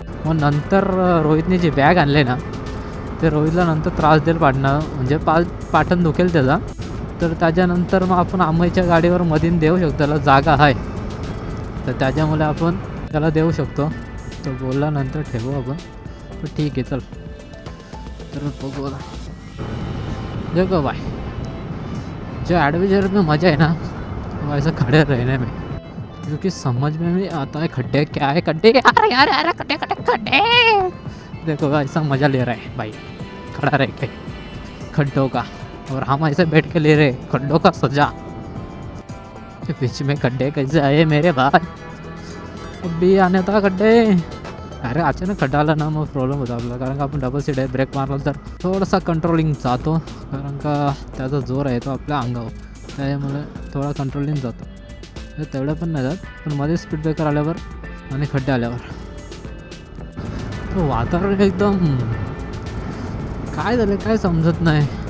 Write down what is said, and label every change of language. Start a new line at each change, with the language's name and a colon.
Marathi: मग नंतर रोहितने जी बॅग आणले ना, ते रोहितला नंतर त्रास देईल पाडणं, म्हणजे पाठण दुखेल त्याचा. तर त्याच्यानंतर मग आपण आमईच्या गाडीवर मधीन देऊ शकतो, त्याला जागा आहे तर त्याच्यामुळे आपण त्याला देऊ शकतो. तो बोलल्यानंतर ठेवू आपण, तर
Hindi: ठीक है चल.
Marathi: तर बघू
Hindi: देखो भाई, जो एडवेंचर में मज़ा है ना वो ऐसा खड़े रहने में, क्योंकि समझ में नहीं आता है खड्डे क्या है. खड्डे यार यार यार खड्डे खड्डे खड्डे. देखो ऐसा मज़ा ले रहा है भाई खड़ा रह के खड्डों का, और हम ऐसे बैठ के ले रहे खड्डों का सजा. बीच में खड्डे कैसे आए मेरे भाई, अभी आने था खड्डे.
Marathi: अरे अचानक खड्डा आला ना मग प्रॉब्लेम होता आपला, कारण का आपण डबल सीट आहे, ब्रेक मारला तर थोडासा कंट्रोलिंग जातो, कारण का त्याचा जोर आहे तो आपल्या अंगावर, त्यामुळे थोडा कंट्रोलिंग जातो. तेवढं पण नाही जात, पण मध्ये स्पीड ब्रेकर आल्यावर आणि खड्डे आल्यावर तो वातावरण एकदम काय झालं काय समजत नाही.